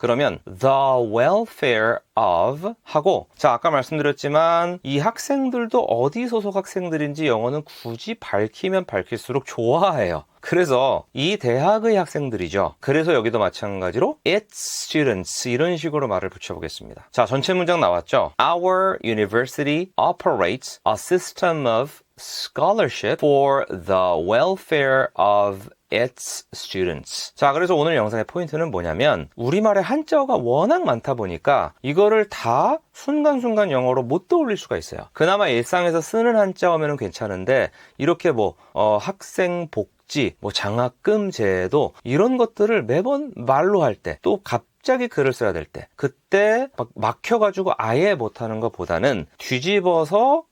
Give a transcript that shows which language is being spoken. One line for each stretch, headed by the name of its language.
Korean: 그러면
English: the welfare of
Korean: 하고, 자, 아까 말씀드렸지만 이 학생들도 어디 소속 학생들인지 영어는 굳이 밝히면 밝힐수록 좋아해요. 그래서 이 대학의 학생들이죠. 그래서 여기도 마찬가지로
English: its students,
Korean: 이런 식으로 말을 붙여보겠습니다. 자, 전체 문장 나왔죠?
English: Our university operates a system of scholarship for the welfare of its students.
Korean: 자, 그래서 오늘 영상의 포인트는 뭐냐면, 우리말의 한자어가 워낙 많다 보니까 이거를 다 순간순간 영어로 못 떠올릴 수가 있어요. 그나마 일상에서 쓰는 한자어면 괜찮은데, 이렇게 학생 복지, 장학금 제도, 이런 것들을 매번 말로 할 때, 또 갑자기 글을 써야 될 때, 그때 막혀가지고 아예 못하는 것보다는 뒤집어서